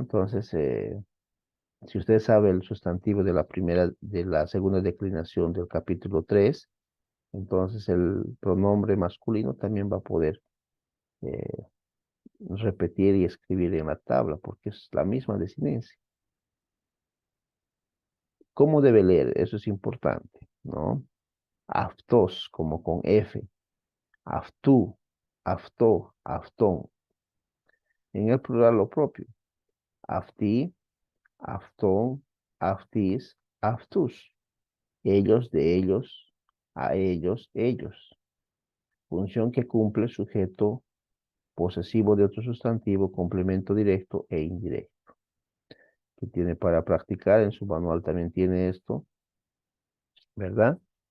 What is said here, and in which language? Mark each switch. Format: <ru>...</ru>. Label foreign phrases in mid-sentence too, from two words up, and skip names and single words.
<es>Entonces, si usted sabe el sustantivo de la segunda declinación del capítulo 3, entonces el pronombre masculino también va a poder eh, repetir y escribir en la tabla, porque es la misma desinencia. ¿Cómo debe leer? Eso es importante, ¿no? Aftos, como con F.</es> <el>αὐτοῦ, αὐτῷ, αὐτόν.</el> <es>En el plural lo propio.</es> <el>Αὐτοί, αὐτῶν, αὐτοῖς, αὐτούς.</el> <es>Ellos, de ellos, a ellos, ellos. Función que cumple el sujeto posesivo de otro sustantivo, complemento directo e indirecto. Que tiene para practicar, en su manual también tiene esto, ¿verdad?</es>